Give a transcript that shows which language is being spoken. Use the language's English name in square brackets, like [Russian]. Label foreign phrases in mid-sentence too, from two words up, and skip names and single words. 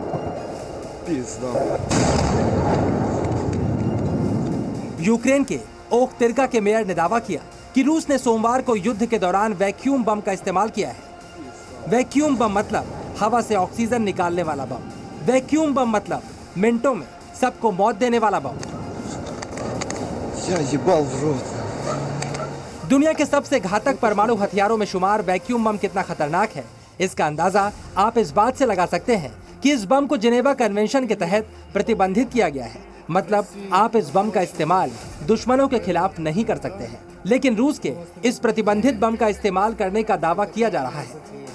[Hindi] यूक्रेन के ओख्तिर्का के मेयर ने दावा किया कि रूस ने सोमवार को युद्ध के दौरान वैक्यूम बम का इस्तेमाल किया है। वैक्यूम बम मतलब हवा से ऑक्सीजन निकालने वाला बम। वैक्यूम बम मतलब मिनटों में सबको मौत देने वाला बम। [Russian] Я ебал в рот. [Hindi] दुनिया के सबसे घातक परमाणु हथियारों में शुमार वैक्यूम बम कितना खतरनाक है, इसका अंदाजा आप इस बात से लगा सकते हैं कि इस बम को जिनेवा कन्वेंशन के तहत प्रतिबंधित किया गया है। मतलब आप इस बम का इस्तेमाल दुश्मनों के खिलाफ नहीं कर सकते हैं। लेकिन रूस के इस प्रतिबंधित बम का इस्तेमाल करने का दावा किया जा रहा है।